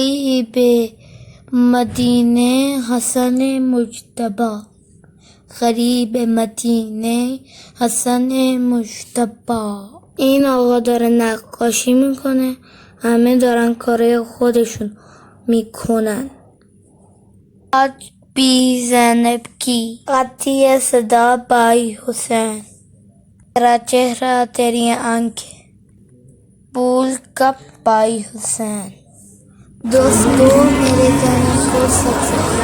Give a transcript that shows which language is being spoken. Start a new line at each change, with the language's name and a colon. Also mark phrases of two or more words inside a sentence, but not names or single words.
Persian: غریب مدینه حسن مجتبی غریب مدینه حسن مجتبی. این آقا داره نقاشی میکنه، همه دارن کاره خودشون میکنن.
Urdu: آج بی زنب کی آتی صدا بائی حسین، تیرا چہرہ تیری آنکھیں بھول کب پائی حسین. دوستو میرے چینل کو سبسکرائب